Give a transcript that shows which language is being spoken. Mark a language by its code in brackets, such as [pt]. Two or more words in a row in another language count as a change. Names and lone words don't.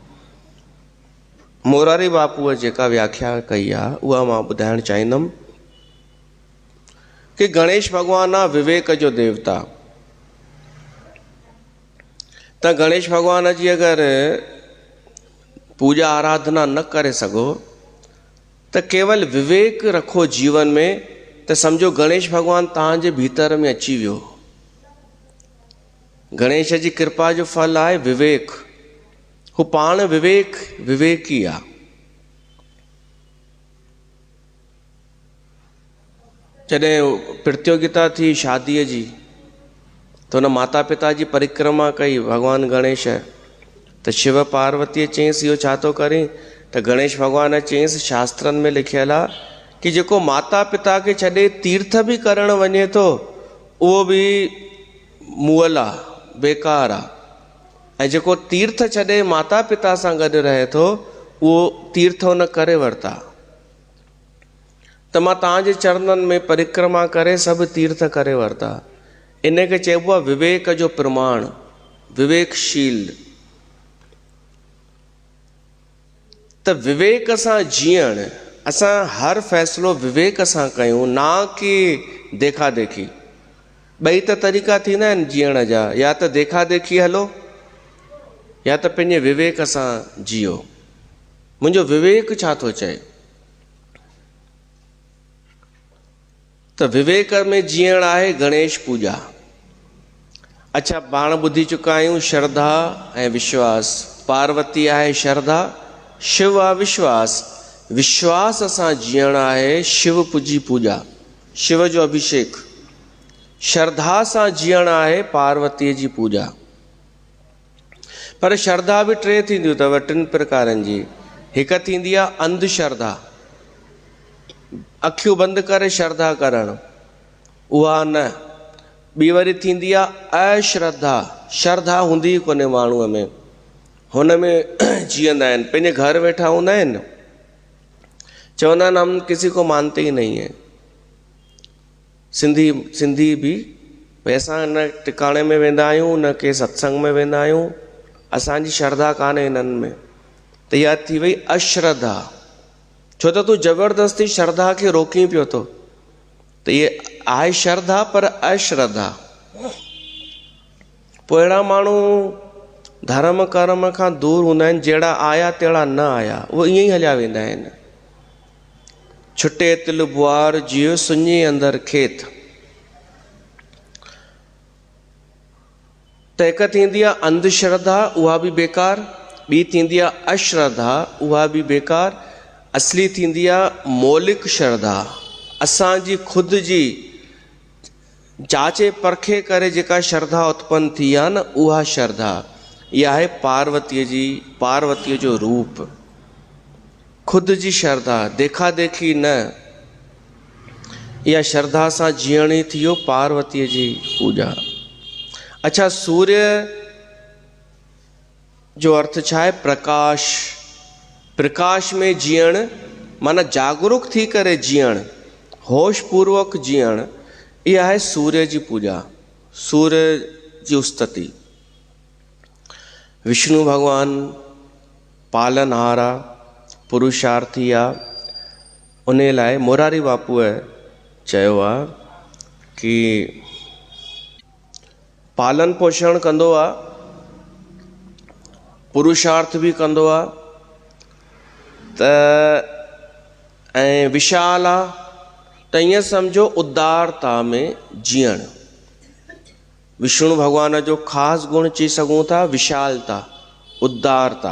[sd] मोरारी बापूअ जेका व्याख्या कई आहे उहा मां ॿुधाइणु चाहींदुमि कि गणेश भॻवानु आहे विवेक जो देवता। त गणेश भॻवान जी अगरि पूजा आराधना न करे सघो त केवल विवेक रखो जीवन में, त सम्झो गणेश भॻवानु तव्हांजे भीतर में अची वियो। गणेश जी कृपा जो फल आहे विवेक। हू पाण विवेकी आहे। जॾहिं प्रतियोगिता थी शादीअ जी त हुन माता पिता जी परिक्रमा कई भॻवानु गणेश, त शिव पार्वतीअ चयईंसि इहो छा थो करीं? त गणेश भॻवान चयईंसि शास्त्रनि में लिखियलु आहे कि जेको माता पिता खे छॾे तीर्थ बि करणु वञे थो उहो बि मुअल आहे, बेकार आहे। ऐं जेको तीर्थ छॾे माता पिता सां गॾु रहे थो उहो तीर्थ हुन करे वरिता। त मां तव्हांजे चरणनि में परिक्रमा करे सभु तीर्थ करे वरिता। इन खे चइबो आहे विवेक जो प्रमाण, विवेकशील। त विवेक सां जीअण, असां हर फ़ैसिलो विवेक सां कयूं, ना कि देखा देखी। ॿई त तरीक़ा थींदा आहिनि जीअण जा, या त देखा देखी हलो या त पंहिंजे विवेक सां जियो। मुंहिंजो विवेक छा थो चए? त विवेक में जीअण आहे गणेश पूजा। अच्छा, पाण ॿुधी चुका आहियूं श्रद्धा ऐं विश्वास। पार्वती आहे श्रद्धा, शिव आहे विश्वास। विश्वास सां जीअण आहे शिव पूजी पूजा, शिव जो अभिषेक। श्रद्धा सां जीअण आहे पार्वतीअ जी पूजा। पर श्रद्धा बि टे थींदियूं अथव, टिनि प्रकारनि जी। हिकु थींदी आहे अंधश्रद्धा, अखियूं बंदि करे श्रद्धा करणु, उहा न। ॿी वरी थींदी आहे अश्रद्धा, श्रद्धा हूंदी ई कोन्हे माण्हूअ में, हुन में जीअंदा आहिनि, पंहिंजे घर वेठा हूंदा आहिनि, चवंदा आहिनि [hi] हम किसी को मानते ही नहीं है। [sd] सिंधी भी भई असां न टिकाणे में वेंदा आहियूं, न के सत्संग में वेंदा आहियूं, असांजी श्रद्धा कान्हे हिननि में, त इहा थी वई अश्रद्धा। छो त तूं ज़बरदस्ती श्रद्धा खे रोकी पियो थो, त इहे आहे श्रद्धा पर अश्रद्धा। पोइ अहिड़ा माण्हू धर्म कर्म खां दूर हूंदा आहिनि, जहिड़ा आया तहिड़ा न आया, उहे ईअं ई हलिया वेंदा आहिनि। छुटे तिल बुआर जियो सुञे अंदरि खेत। त हिकु थींदी आहे अंधश्रद्धा, उहा बि बेकार। ॿी थींदी आहे अश्रद्धा, उहा बि बेकार। असली थींदी आहे मौलिक श्रद्धा, असांजी ख़ुदि जी जांचे परखे करे जेका श्रद्धा उत्पन्न थी आहे न, उहा श्रद्धा। इहा आहे पार्वतीअ जो रूप, ख़ुदि जी श्रद्धा, देखा देखी न। इहा श्रद्धा सां जीअणी थी वियो पार्वतीअ जी पूॼा। अच्छा, सूर्य जो अर्थ छा आहे? प्रकाश। प्रकाश में जीअण माना जागरूक थी करे जीअण, होश पूर्वक जीअण, इहा आहे सूर्य जी पूॼा, सूर्य जी उस्तति। विष्णु भगवान पालनहार आहे, पुरुषार्थी आहे, उन लाइ मोरारी बापूअ चयो आहे कि पालन पोषण कंदो आहे, पुरुषार्थ बि कंदो आहे, त ऐं विशाल आहे, त ईअं सम्झो उदारता में जीअण। विष्णु भगवान जो ख़ासि गुण चई सघूं था विशालता, उदारता।